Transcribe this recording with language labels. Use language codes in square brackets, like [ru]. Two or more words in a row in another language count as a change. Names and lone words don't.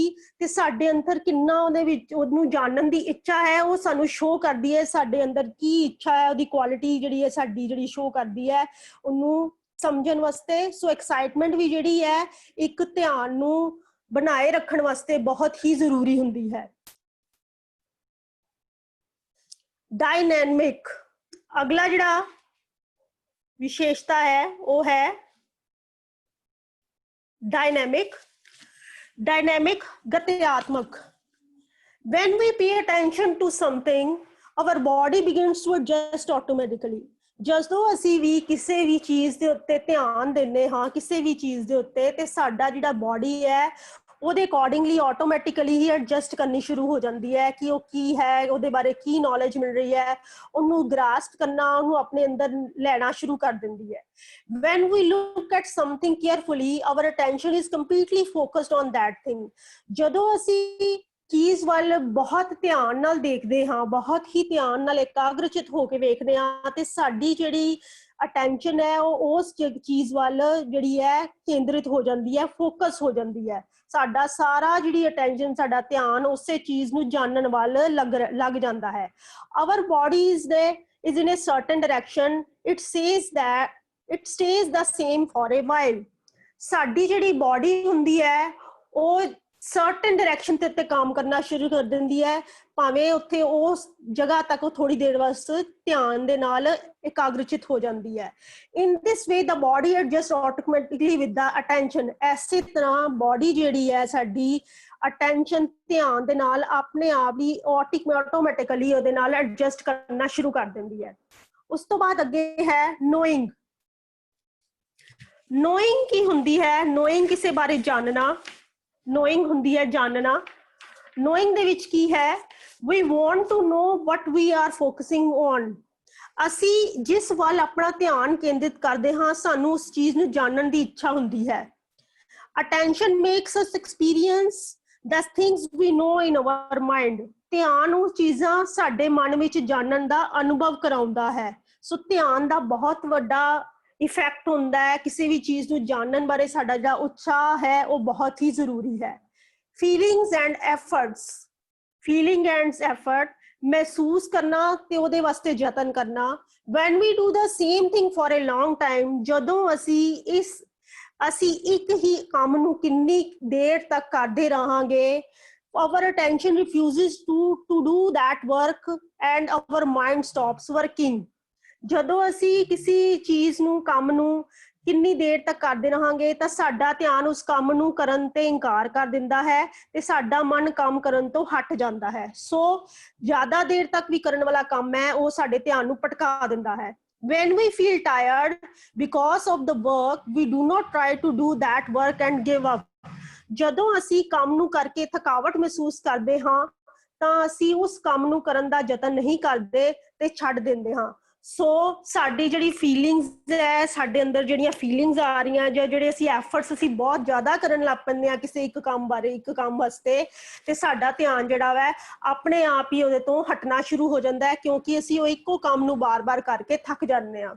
[pa] ਤੇ ਸਾਡੇ ਅੰਦਰ ਕਿੰਨਾ ਉਹਦੇ ਵਿੱਚ ਉਹਨੂੰ ਜਾਣਨ ਦੀ ਇੱਛਾ ਹੈ, ਉਹ ਸਾਨੂੰ ਸ਼ੋ ਕਰਦੀ ਹੈ ਸਾਡੇ ਅੰਦਰ ਕੀ ਇੱਛਾ ਹੈ, ਉਹਦੀ ਕੁਆਲਿਟੀ ਜਿਹੜੀ ਹੈ ਸਾਡੀ ਜਿਹੜੀ ਸ਼ੋ ਕਰਦੀ ਹੈ ਉਹਨੂੰ ਸਮਝਣ ਵਾਸਤੇ। ਸੋ ਐਕਸਾਈਟਮੈਂਟ ਵੀ ਜਿਹੜੀ ਹੈ ਇੱਕ ਧਿਆਨ ਨੂੰ ਬਣਾਏ ਰੱਖਣ ਵਾਸਤੇ ਬਹੁਤ ਹੀ ਜ਼ਰੂਰੀ ਹੁੰਦੀ ਹੈ। [en] डायनेमिक। [hi] अगला जिहड़ा विशेषता है वो है डायनेमिक। [en] Dynamic, gatyatmak. When we pay attention to something, our body begins to adjust automatically. [pa] ਜਦੋਂ ਅਸੀਂ ਵੀ ਕਿਸੇ ਵੀ ਚੀਜ਼ ਦੇ ਉੱਤੇ ਧਿਆਨ ਦਿੰਦੇ ਹਾਂ, ਕਿਸੇ ਵੀ ਚੀਜ਼ ਦੇ ਉੱਤੇ, ਤੇ ਸਾਡਾ ਜਿਹੜਾ ਬੋਡੀ ਹੈ ਉਹਦੇ [en] accordingly automatically [pa] ਹੀ ਐਡਜਸਟ ਕਰਨੀ ਸ਼ੁਰੂ ਹੋ ਜਾਂਦੀ ਹੈ ਕਿ ਉਹ ਕੀ ਹੈ, ਉਹਦੇ ਬਾਰੇ ਕੀ ਨੌਲੇਜ ਮਿਲ ਰਹੀ ਹੈ, ਉਹਨੂੰ ਗ੍ਰਾਸਪ ਕਰਨਾ, ਉਹਨੂੰ ਆਪਣੇ ਅੰਦਰ ਲੈਣਾ ਸ਼ੁਰੂ ਕਰ ਦਿੰਦੀ ਹੈ. [en] When we look at something carefully, our attention is completely focused on that thing. [pa] ਜਦੋਂ ਅਸੀਂ ਚੀਜ਼ ਵੱਲ ਬਹੁਤ ਧਿਆਨ ਨਾਲ ਦੇਖਦੇ ਹਾਂ, ਬਹੁਤ ਹੀ ਧਿਆਨ ਨਾਲ ਇਕਾਗਰਚਿਤ ਹੋ ਕੇ ਵੇਖਦੇ ਹਾਂ, ਤੇ ਸਾਡੀ ਜਿਹੜੀ ਅਟੈਂਸ਼ਨ ਹੈ ਉਹ ਉਸ ਚੀਜ਼ ਵੱਲ ਜਿਹੜੀ ਹੈ ਕੇਂਦਰਿਤ ਹੋ ਜਾਂਦੀ ਹੈ, ਫੋਕਸ ਹੋ ਜਾਂਦੀ ਹੈ. ਸਾਡਾ ਸਾਰਾ ਜਿਹੜੀ ਅਟੈਂਸ਼ਨ, ਸਾਡਾ ਧਿਆਨ ਉਸੇ ਚੀਜ਼ ਨੂੰ ਜਾਣਨ ਵੱਲ ਲੱਗ ਜਾਂਦਾ ਹੈ. [en] Our body is in a certain direction. It says that it stays the same for a while. [pa] ਸਾਡੀ ਜਿਹੜੀ ਬੋਡੀ ਹੁੰਦੀ ਹੈ ਉਹ [en] certain direction [pa] ਤੇ ਉੱਤੇ ਕੰਮ ਕਰਨਾ ਸ਼ੁਰੂ ਕਰ ਦਿੰਦੀ ਹੈ, ਭਾਵੇਂ ਉੱਥੇ ਉਸ ਜਗ੍ਹਾ ਤੱਕ ਉਹ ਥੋੜੀ ਦੇਰ ਵਾਸਤੇ ਧਿਆਨ ਦੇ ਨਾਲ ਇਕਾਗਰਚਿਤ ਹੋ ਜਾਂਦੀ ਹੈ. [en] in this way the body adjust automatically with the attention. [pa] ਐਸੇ ਤਰ੍ਹਾਂ ਬੋਡੀ ਜਿਹੜੀ ਹੈ ਸਾਡੀ ਅਟੈਂਸ਼ਨ, ਧਿਆਨ ਦੇ ਨਾਲ ਆਪਣੇ ਆਪ ਹੀ ਆਟੋਮੈਟਿਕਲੀ ਉਹਦੇ ਨਾਲ ਐਡਜਸਟ ਕਰਨਾ ਸ਼ੁਰੂ ਕਰ ਦਿੰਦੀ ਹੈ. ਉਸ ਤੋਂ ਬਾਅਦ ਅੱਗੇ ਹੈ ਨੋਇੰਗ. ਨੋਇੰਗ ਕੀ ਹੁੰਦੀ ਹੈ? ਨੋਇੰਗ ਕਿਸੇ ਬਾਰੇ ਜਾਣਨਾ, knowing ਹੁੰਦੀ ਹੈ ਜਾਣਨਾ. knowing ਦੇ ਵਿੱਚ ਕੀ ਹੈ? [en] we want to know what we are focusing on. [pa] ਅਸੀਂ ਜਿਸ ਵੱਲ ਆਪਣਾ ਧਿਆਨ ਕੇਂਦਰਿਤ ਕਰਦੇ ਹਾਂ, ਸਾਨੂੰ ਉਸ ਚੀਜ਼ ਨੂੰ ਜਾਣਨ ਦੀ ਇੱਛਾ ਹੁੰਦੀ ਹੈ. [en] attention makes us experience the things we know in our mind. [pa] ਧਿਆਨ ਉਹ ਚੀਜ਼ਾਂ ਸਾਡੇ ਮਨ ਵਿੱਚ ਜਾਣਨ ਦਾ ਅਨੁਭਵ ਕਰਾਉਂਦਾ ਹੈ. ਸੋ ਧਿਆਨ ਦਾ ਬਹੁਤ ਵੱਡਾ ਇਫੈਕਟ ਹੁੰਦਾ ਹੈ ਕਿਸੇ ਵੀ ਚੀਜ਼ ਨੂੰ ਜਾਣਨ ਬਾਰੇ. ਸਾਡਾ ਜਿਹੜਾ ਉਤਸ਼ਾਹ ਹੈ ਉਹ ਬਹੁਤ ਹੀ ਜ਼ਰੂਰੀ ਹੈ. [en] feelings and efforts. feeling and effort, [pa] ਮਹਿਸੂਸ ਕਰਨਾ ਤੇ ਉਹਦੇ ਵਾਸਤੇ ਯਤਨ ਕਰਨਾ. [en] when we do the same thing for a long time, [pa] ਜਦੋਂ ਅਸੀਂ ਇੱਕ ਹੀ ਕੰਮ ਨੂੰ ਕਿੰਨੀ ਦੇਰ ਤੱਕ ਕਰਦੇ ਰਹਾਂਗੇ, [en] our attention refuses to do that work and our mind stops working. [pa] ਜਦੋਂ ਅਸੀਂ ਕਿਸੇ ਚੀਜ਼ ਨੂੰ, ਕੰਮ ਨੂੰ ਕਿੰਨੀ ਦੇਰ ਤੱਕ ਕਰਦੇ ਰਹਾਂਗੇ ਤਾਂ ਸਾਡਾ ਧਿਆਨ ਉਸ ਕੰਮ ਨੂੰ ਕਰਨ ਤੇ ਇਨਕਾਰ ਕਰ ਦਿੰਦਾ ਹੈ ਤੇ ਸਾਡਾ ਮਨ ਕੰਮ ਕਰਨ ਤੋਂ ਹਟ ਜਾਂਦਾ ਹੈ. ਸੋ ਜ਼ਿਆਦਾ ਦੇਰ ਤੱਕ ਵੀ ਕਰਨ ਵਾਲਾ ਕੰਮ ਹੈ ਉਹ ਸਾਡੇ ਧਿਆਨ ਨੂੰ ਭਟਕਾ ਦਿੰਦਾ ਹੈ. [en] When we feel tired because of the work, we do not try to do that work and give up. [pa] ਜਦੋਂ ਅਸੀਂ ਕੰਮ ਨੂੰ ਕਰਕੇ ਥਕਾਵਟ ਮਹਿਸੂਸ ਕਰਦੇ ਹਾਂ ਤਾਂ ਅਸੀਂ ਉਸ ਕੰਮ ਨੂੰ ਕਰਨ ਦਾ ਯਤਨ ਨਹੀਂ ਕਰਦੇ ਤੇ ਛੱਡ ਦਿੰਦੇ ਹਾਂ. ਸੋ ਸਾਡੀ ਜਿਹੜੀ ਫੀਲਿੰਗਸ ਹੈ, ਸਾਡੇ ਅੰਦਰ ਜਿਹੜੀਆਂ ਫੀਲਿੰਗਸ ਆ ਰਹੀਆਂ ਜਾਂ ਜਿਹੜੇ ਅਸੀਂ ਐਫਰਟਸ ਅਸੀਂ ਬਹੁਤ ਜ਼ਿਆਦਾ ਕਰਨ ਲੱਗ ਪੈਂਦੇ ਹਾਂ ਕਿਸੇ ਇੱਕ ਕੰਮ ਬਾਰੇ, ਇੱਕ ਕੰਮ ਵਾਸਤੇ, ਤੇ ਸਾਡਾ ਧਿਆਨ ਜਿਹੜਾ ਵਾ ਆਪਣੇ ਆਪ ਹੀ ਉਹਦੇ ਤੋਂ ਹਟਣਾ ਸ਼ੁਰੂ ਹੋ ਜਾਂਦਾ ਹੈ ਕਿਉਂਕਿ ਅਸੀਂ ਉਹ ਇੱਕੋ ਕੰਮ ਨੂੰ ਬਾਰ-ਬਾਰ ਕਰਕੇ ਥੱਕ ਜਾਂਦੇ ਹਾਂ.